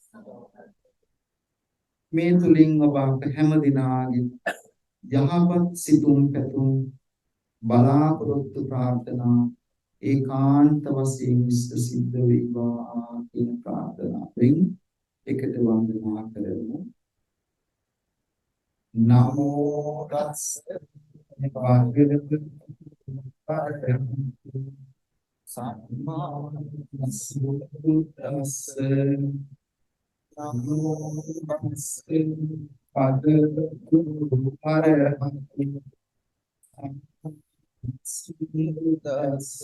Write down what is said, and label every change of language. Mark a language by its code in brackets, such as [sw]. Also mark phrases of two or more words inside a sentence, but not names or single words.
[si] මේ තුලින් ඔබ අප හැම දිනාගේ යහපත් සිතුම් පැතුම් බලාපොරොත්තු ප්‍රාර්ථනා ඒකාන්ත වශයෙන් ඉෂ්ට සිද්ධ වේවා කියන ප්‍රාර්ථනාවෙන් එකට වන්දනා කරමු. [pi] නමෝ තස්ස භගවතු සම්මා සම්බුද්දස්ස නමෝ තස්ස භගවතු සම්බුද්දස්ස